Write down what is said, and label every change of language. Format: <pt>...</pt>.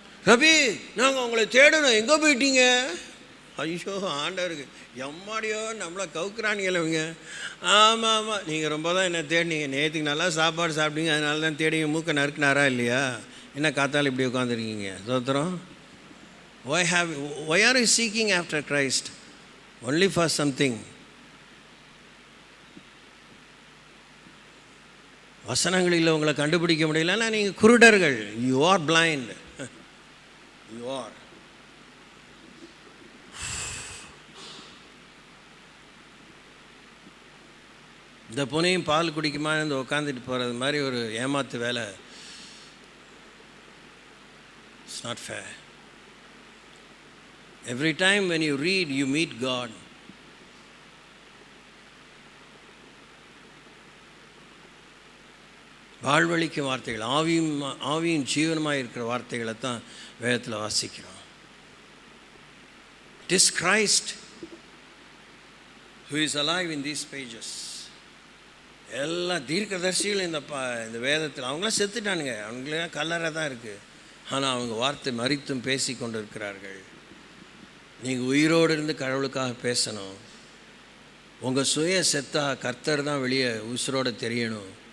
<ta>ரபி, நாங்கள் உங்களை தேடணும், எங்கே போயிட்டீங்க? ஐயோ, ஆண்டவருக்கு எம்மாடியோ நம்மளை கவுக்குறானுங்களவங்க. ஆமாம், நீங்கள் ரொம்ப தான் என்ன தேடினீங்க. நேற்றுக்கு நல்லா சாப்பாடு சாப்பிட்டீங்க, அதனால தான் தேடி மூக்க நறுக்குனாரா இல்லையா? என்ன காத்தால் இப்படி உட்காந்துருக்கீங்க? சோத்திரம்.</ta> <en>Why are you seeking after Christ? Only for something.</en> <ta>வசனங்களில் உங்களை கண்டுபிடிக்க முடியலன்னா நீங்கள் குருடர்கள்.</ta> <en>You are blind. You are.</en> <ta>இந்த பூனையும் பால் குடிக்குமா இருந்து உட்காந்துட்டு போகிறது மாதிரி ஒரு ஏமாத்து வேலை.</ta> <en>It's not fair. Every time when you read, you meet God.</en> <ta>வாழ்வழிக்கும் வார்த்தைகள், ஆவியும் ஜீவனமாக இருக்கிற வார்த்தைகளை தான் வேதத்தில் வாசிக்கிறோம்.</ta> <en>It is Christ who is alive in these pages.</en> <ta>எல்லா தீர்க்கதரிசிகளும் இந்த வேதத்தில் அவங்களாம் செத்துட்டானுங்க, அவங்களாம் கல்லறை தான் இருக்குது. ஆனால் அவங்க வார்த்தை மரித்தும் பேசி கொண்டு இருக்கிறார்கள். நீங்கள் உயிரோடு இருந்து கடவுளுக்காக பேசணும். உங்கள் சுய செத்தா கர்த்தர் தான் வெளியே உசுரோடு தெரியணும்.</ta>